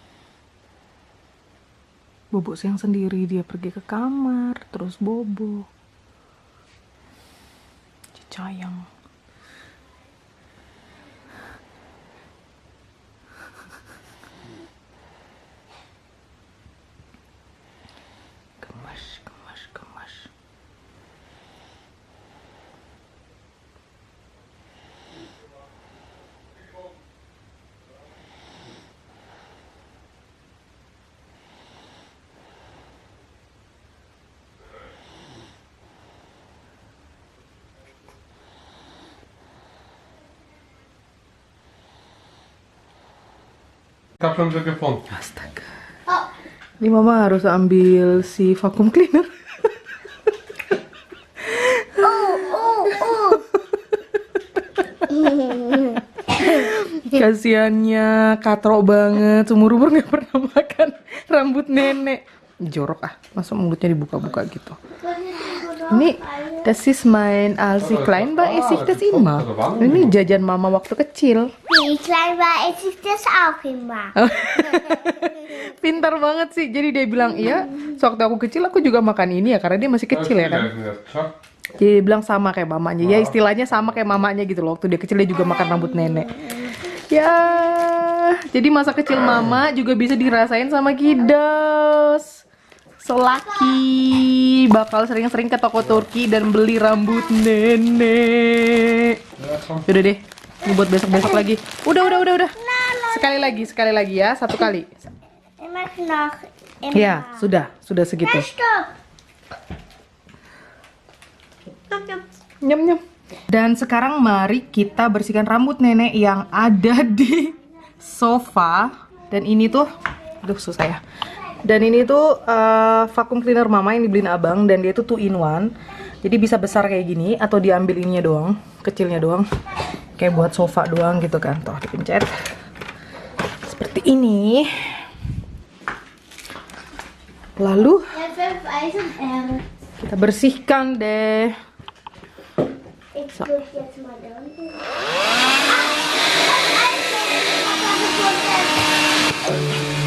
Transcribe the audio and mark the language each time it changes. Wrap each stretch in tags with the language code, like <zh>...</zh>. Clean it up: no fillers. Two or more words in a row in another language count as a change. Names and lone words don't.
<id>Bobo siang sendiri, dia pergi ke kamar, terus bobo. Cicayang. Gemas.</id> <de>Ich hab schon wieder gefunden.</de> <id>Astaga. Oh, Ini mama harus ambil si</id> <en>vacuum cleaner.</en> <id>Kasiannya katro banget, seumur umur nggak pernah makan rambut nenek. Jorok ah, masa mulutnya dibuka-buka gitu.</id> <de>Ini das ist mein als ich klein war, esse ich das immer.</de> <id>Ini jajan mama waktu kecil.</id> <de>wie ich klein war, esse ich das auch immer.</de> <id>Pintar banget sih. Jadi dia bilang, iya, sewaktu aku kecil aku juga makan ini ya, karena dia masih kecil ya kan. Jadi dia bilang sama kayak mamanya. Ya istilahnya sama kayak mamanya gitu loh. Waktu dia kecil dia juga makan rambut nenek. Ya, jadi masa kecil mama juga bisa dirasain sama Kidos. Selaki bakal sering-sering ke toko Turki dan beli rambut nenek. Udah deh, ini buat besok-besok lagi. Udah. Sekali lagi ya, satu kali.</id> <de>Immer noch. Immer.</de> <id>Ya, sudah segitu. Stopp. Nyem. Dan sekarang mari kita bersihkan rambut nenek yang ada di sofa. Dan ini tuh Aduh susah ya. Dan ini tuh</id> <en>vacuum cleaner</en> <id>mama yang dibeliin abang, dan dia tuh 2 in 1. Jadi bisa besar kayak gini atau diambil ininya doang, kecilnya doang. Kayak buat sofa doang gitu kan. Tuh dipencet. Seperti ini. Lalu kita bersihkan deh.</id> <nl>Ik doe het jetzt mal dan.</nl>